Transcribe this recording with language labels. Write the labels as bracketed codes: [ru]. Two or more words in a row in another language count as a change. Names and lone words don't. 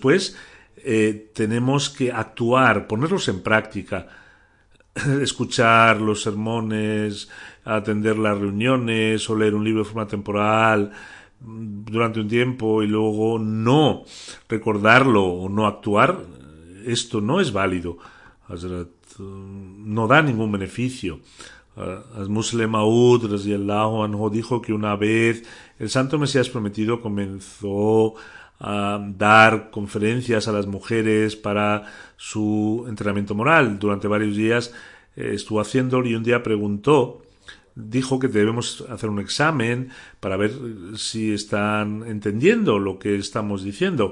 [es] Pues tenemos que actuar, ponerlos en práctica, escuchar los sermones, atender las reuniones o leer un libro de forma temporal durante un tiempo y luego no recordarlo o no actuar. Esto no es válido. No da ningún beneficio. Muslim Maud [ar] رضي الله عنه [es] dijo que una vez el Santo Mesías Prometido comenzó a dar conferencias a las mujeres para su entrenamiento moral. Durante varios días estuvo haciéndolo, y un día dijo que debemos hacer un examen para ver si están entendiendo lo que estamos diciendo.